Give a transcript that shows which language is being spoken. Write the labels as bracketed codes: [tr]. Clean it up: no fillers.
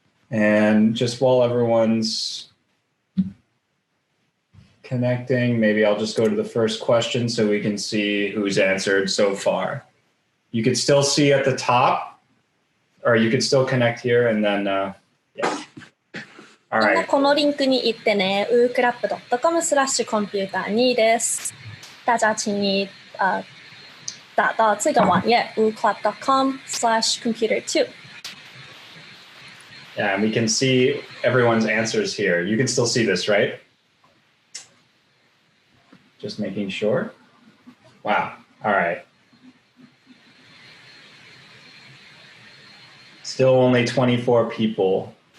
[en] And just while everyone's connecting, maybe I'll just go to the first question so we can see who's answered so far. You could still see at the top, or you could still connect here and then, yeah. All right. [ja] このリンクに行ってね、wooclap.com/computer2です。 [zh] 大家请你打到这个网页 wooclap.com/computer2。 [en] Yeah, and we can see everyone's answers here. You can still see this, right? Just making sure. Wow. All right. Still only 24 people.